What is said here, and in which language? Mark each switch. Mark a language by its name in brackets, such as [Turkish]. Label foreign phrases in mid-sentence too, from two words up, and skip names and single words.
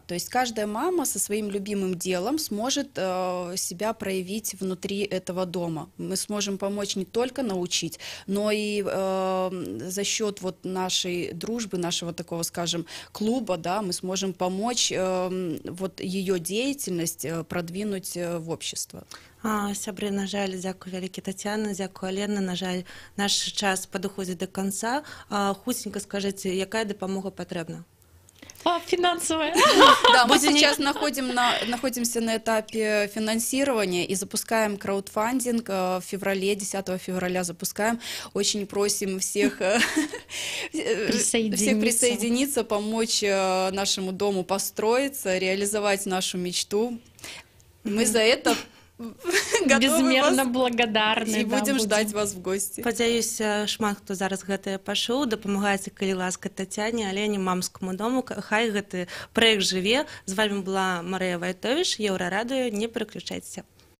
[Russian] То есть каждая мама со своим любимым делом сможет себя проявить внутри этого дома. Мы сможем помочь не только научить, но и за счет нашей дружбы, нашего такого, скажем, клуба, да, мы сможем помочь ее деятельность продвинуть в общество. [Belarusian] Сябры, на жаль, дзякуй вялікі, Тацяна, дзякуй, Алена. На жаль, наш час падыходзіць [Russian] до конца. [Belarusian] Хутенька скажыце, якая дапамога патрэбна? [Russian] Финансовая. Да, мы сейчас находимся на этапе финансирования и запускаем краудфандинг в феврале, 10 февраля запускаем. Очень просим всех присоединиться, помочь нашему дому построиться, реализовать нашу мечту. Мы за это безмерно благодарны. И будем ждать вас в гости. [Belarusian] Спадзяюся, шмат хто зараз гэтае пачуў, дапамагайце, калі ласка, Тацяне, але не мамскаму дому, хай гэты праект жыве. З вами была Марыя Вайтовіч, Еўрарадыё, не пераключайцеся.